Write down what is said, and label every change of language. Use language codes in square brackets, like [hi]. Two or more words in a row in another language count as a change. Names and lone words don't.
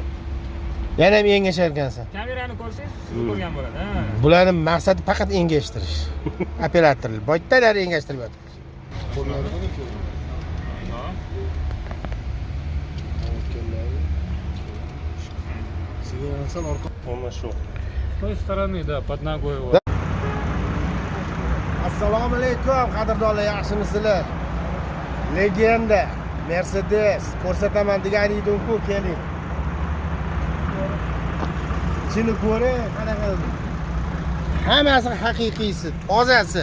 [uz] Yana ham engashar ekansan. Kamerani ko'rsangiz, siz ko'rgan bo'ladi. Bularning maqsadi faqat engashtirish. Operatorlar boytalar engashtirib yotibdi. [ru] С той стороны, да, под ногой его. [uz] Assalomu alaykum, qadrdonlar, yaxshimisizlar? Legenda Mercedes ko'rsataman degan edim-ku, keling. Ichini ko'ring, qanaqa. Hammasi haqiqiysi, tozasi.